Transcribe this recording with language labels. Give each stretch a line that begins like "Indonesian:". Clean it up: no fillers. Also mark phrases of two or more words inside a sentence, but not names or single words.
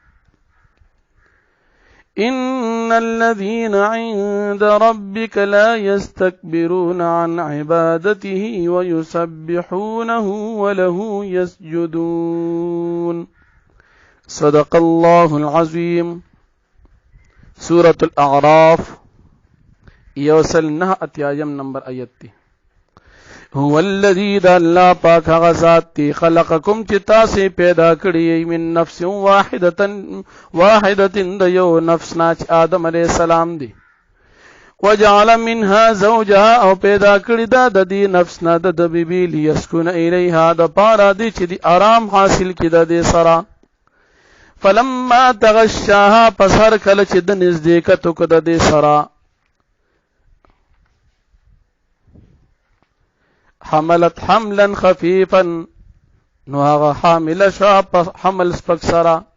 Arabic: إن الذين عند ربك لا يستكبرون عن عبادته ويسبحونه وله يسجدون. صدق الله العظيم.
Pashto: سورة الاعراف یوسل 9 نمبر آیت دی.
Arabic: هو الذی
Pashto: دا اللہ پاک هغه ذات دی خلقکم چې تاسې پیدا کړی
Arabic: من نفس واحدة
Pashto: د یو نفس نه چې آدم
Arabic: علیه السلام
Pashto: دی.
Arabic: وجعل منها زوجها
Pashto: او پیدا کړی دا د دې نفس نه د بیبي
Arabic: لیسکن الیها
Pashto: د پاره دی چې دی آرام حاصل کړي د دې سره.
Arabic: فلما تغشاها
Pashto: پس هر کله چې د نزدې کتو کو د دې سره
Arabic: حملت حملا خفیفا
Pashto: نو هغه حامل شو په حمل سپک سره.